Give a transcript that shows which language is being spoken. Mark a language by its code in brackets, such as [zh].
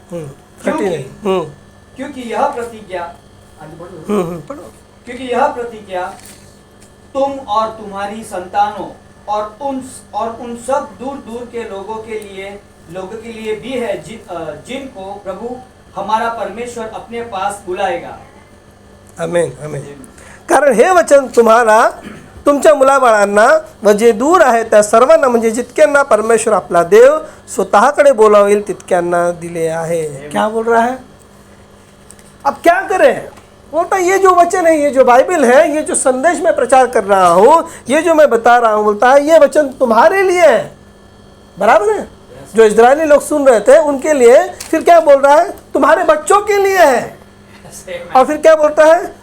[hi] क्योंकि यह प्रतिज्ञा क्योंकि यह प्रतिज्ञा तुम और तुम्हारी संतानों और उन सब दूर दूर के लोगों के लिए भी है, जिनको प्रभु हमारा परमेश्वर अपने पास बुलाएगा। आमेन आमेन। [mr] कारण हे वचन तुम्हाला तुमच्या मुलाबाळांना व जे दूर आहे त्या सर्वांना म्हणजे जितक्यांना परमेश्वर आपला देव स्वतःकडे बोलावेल तितक्यांना दिले आहे। [hi] क्या बोल रहा है? अब क्या करें? बोलता ये जो वचन है, ये जो बाइबल है, ये जो संदेश मैं प्रचार कर रहा हूँ, ये जो मैं बता रहा हूँ, बोलता है ये वचन तुम्हारे लिए है। बराबर है? जो इजरायली लोग सुन रहे थे उनके लिए। फिर क्या बोल रहा है? तुम्हारे बच्चों के लिए है। और फिर क्या बोलता है?